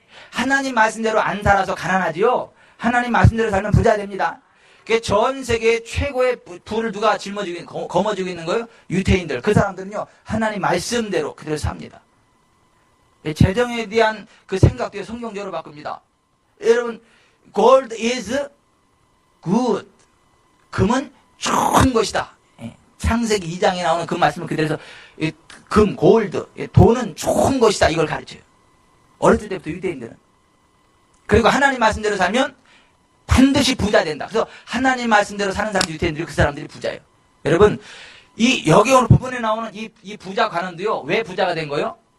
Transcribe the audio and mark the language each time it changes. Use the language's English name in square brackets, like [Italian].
[Korean] 하나님 말씀대로 안 살아서 가난하지요. 하나님 말씀대로 살면 부자 됩니다. 전 세계 최고의 부를 누가 거머쥐고 있는 거예요? 유태인들. 그 사람들은요 하나님 말씀대로 그대로 삽니다. 재정에 대한 그 생각도 성경적으로 바꿉니다. 여러분 [English] gold is good. [Korean] 금은 좋은 것이다. 창세기 2장에 나오는 그 말씀을 그대로 해서 금, 골드, 돈은 좋은 것이다 이걸 가르쳐요. 어렸을 때부터 유대인들은. 그리고 하나님 말씀대로 살면 반드시 부자 된다. 그래서 하나님 말씀대로 사는 사람들 유태인들이 그 사람들이 부자예요. 여러분 여기 오늘 부분에 나오는 이 부자 관원도요 왜 부자가 된 거예요?